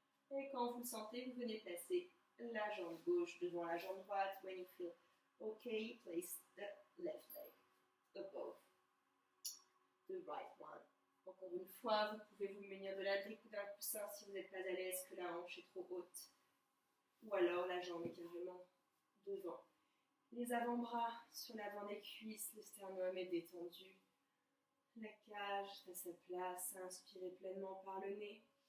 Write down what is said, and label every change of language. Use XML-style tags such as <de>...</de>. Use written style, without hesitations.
<fr>Et quand vous le sentez, vous venez placer la jambe gauche devant la jambe droite.</fr> <en>When you feel okay, place the left leg above the right one.</en> <fr>Encore une fois, vous pouvez vous munir de la brique ou d'un coussin si vous n'êtes pas à l'aise, que la hanche est trop haute. Ou alors la jambe est carrément devant. Les avant-bras sur l'avant des cuisses, le sternum est détendu. La cage est à sa place, inspirez pleinement par le nez.</fr>